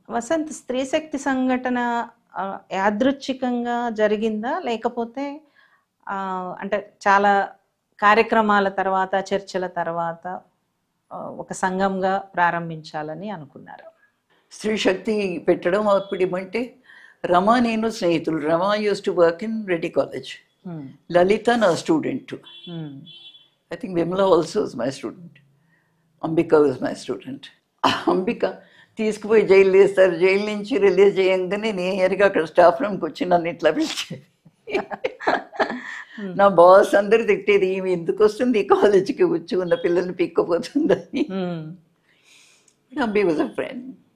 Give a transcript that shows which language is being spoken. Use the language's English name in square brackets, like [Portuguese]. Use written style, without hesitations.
[Telugu] వసంత్, స్త్రీ శక్తి సంఘటన యాదృచ్ఛికంగా జరిగిందా, లేకపోతే అంటే చాలా కార్యక్రమాల తర్వాత, చర్చల తర్వాత ఒక సంఘంగా ప్రారంభించాలని అనుకున్నారు? స్త్రీ శక్తి పెట్టడం అప్పుడు ఏమంటే, రమా నేను స్నేహితులు. [English] Rama used to work in Reddy college, Lalitha [Telugu] నా student. [English] I think Vimla also is my student. Ambika was my student. [Telugu] Ambika తీసుకుపోయి జైలు వేస్తారు. జైలు నుంచి రిలీజ్ చేయంగానే నేరుగా అక్కడ స్టాఫ్ రూమ్కి వచ్చి నన్ను ఇట్లా పిలిచేది. నా బాస్ అందరు తిట్టేది, ఈమె ఎందుకు వస్తుంది ఈ కాలేజీకి, వచ్చి ఉన్న పిల్లల్ని పీక్కపోతుందని. [English] Ambi was a friend.